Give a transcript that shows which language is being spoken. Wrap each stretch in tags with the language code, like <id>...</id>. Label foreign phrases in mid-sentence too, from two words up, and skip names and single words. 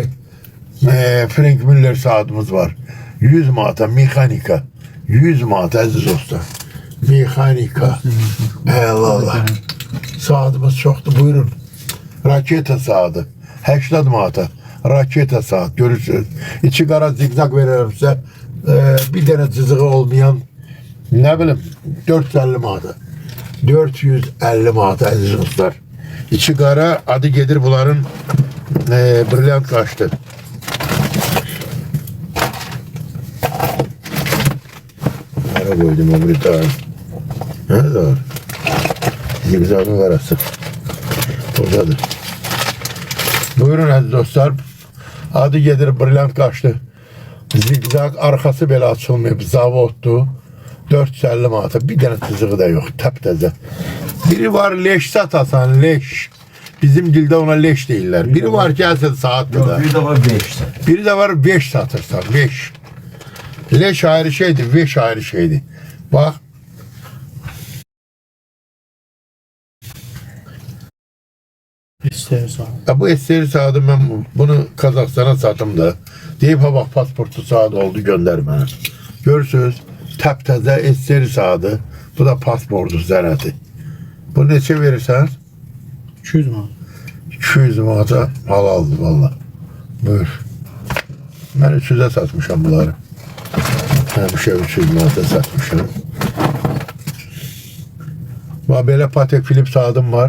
<az>Frank Miller saatimiz var. 100 manata mexanika. 100 manata əziz dostlar. Mexanika. Allah. Saatimiz çoxdur. Buyurun. Raketa saati. 80 manata. Raketa saat. Görürsünüz. İçi qara zigzag veririm size.</az> <tr>Bir tane cızığı olmayan ne bileyim 450 manata.</tr> <az>450 manata əziz dostlar. İçi qara, adı gedir bunların brilliant kaçtı.</az> <tr>Nereye koydum o brilliant? Nerede var? Zigzagın arası.</tr> <az>Buradadır. Buyurun əziz dostlar. Adı gedir brilliant kaçtı. Zigzag arkası belə açılmayıb. Zavoddur. 450 manata.</az> <tr>Bir tane tızığı da yok.</tr> <az>Təptəzə. Biri var leş satasan. Leş. Bizim dilde ona leş deyirlər. Biri var ki gəlsən saatdir da. Bir də var 5. Biri de var 5 satırsan. 5. Leş ayrı şeydir. 5 ayrı şeydir. Bak. İstəyir sağ.</az> <tr>Ya bu SR saatı ben bunu Kazakistan'a satım da. Deyip ha bak pasportu saat oldu gönder bana.</tr> <az>Görürsünüz təptəzə SR saatı. Bu da pasportu zənəti. Bu neçə verirsən? 200 manat. 200 manata halaldır valla. Buyur.</az> <tr>Ben 300'e satmışam bunları.</tr> <az>Həmişə 300 manata satmışam. Və belə Patek Philippe saatim var.</az>